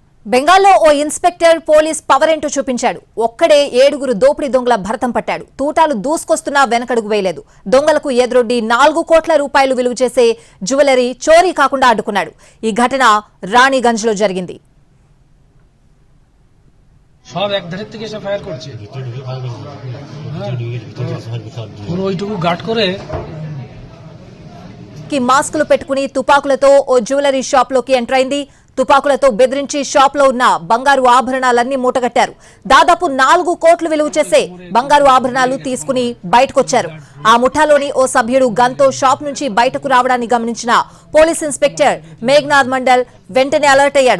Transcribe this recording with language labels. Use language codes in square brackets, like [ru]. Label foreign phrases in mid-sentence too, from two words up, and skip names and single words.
[te] బెంగాల్లో ఓ ఇన్స్పెక్టర్ పోలీస్ పవర్ ఏంటో చూపించాడు. ఒక్కడే 7 దోపిడీ దొంగల భరతం పట్టాడు. తూటాలు దూసుకొస్తున్నా వెనకడుగు వేయలేదు. దొంగలకు ఎదురొడ్డి 4 కోట్ల రూపాయలు విలువ చేసే జ్యువెలరీ చోరీ కాకుండా అడ్డుకున్నాడు. ఈ ఘటన రాణిగంజ్లో జరిగింది. [bn] সব এক ধারের থেকে এসে ফায়ার করছে, পুরো ওইটুকু গার্ড করে [te] మాస్కులు పెట్టుకుని తుపాకులతో ఓ జ్యువెలరీ షాప్ లోకి ఎంటర్ అయింది. తుపాకులతో బెదిరించి షాప్ లో ఉన్న బంగారు ఆభరణాలన్నీ మూటగట్టారు. దాదాపు 4 కోట్లు విలువ చేసే బంగారు ఆభరణాలు తీసుకుని బయటకొచ్చారు. ఆ ముఠాలోని ఓ సభ్యుడు గన్తో షాప్ నుంచి బయటకు రావడాన్ని గమనించిన పోలీస్ ఇన్స్పెక్టర్ మేఘనాథ్ మండల్ వెంటనే అలర్ట్ అయ్యాడు.